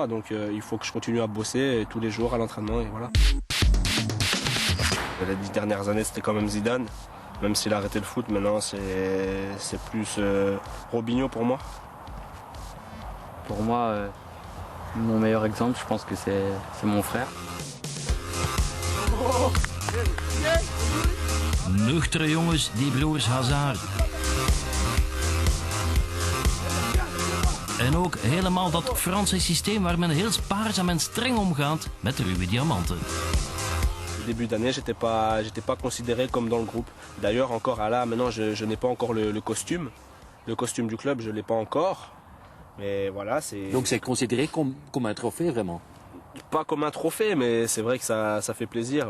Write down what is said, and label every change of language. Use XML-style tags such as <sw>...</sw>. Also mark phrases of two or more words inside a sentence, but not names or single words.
<fr>Donc il faut que je continue à bosser tous les jours à l'entraînement, et voilà. Les 10 dernières années, c'était quand même Zidane, même s'il a arrêté le foot, maintenant c'est plus Robinho pour moi. Pour moi, mon meilleur exemple, je pense que c'est mon frère.</fr> <nl>Nuchtere jongens, die broers Hazard. En ook helemaal dat Franse systeem waar men heel spaarzaam en streng omgaat met de ruwe diamanten.</nl> <fr>Début d'année, j'étais pas considéré comme dans le groupe. D'ailleurs, encore là, maintenant, je n'ai pas encore le costume. Le costume du club, je l'ai pas encore. Mais voilà, c'est... Donc c'est considéré comme un trophée vraiment? Pas comme un trophée, mais c'est vrai que ça fait plaisir.</fr>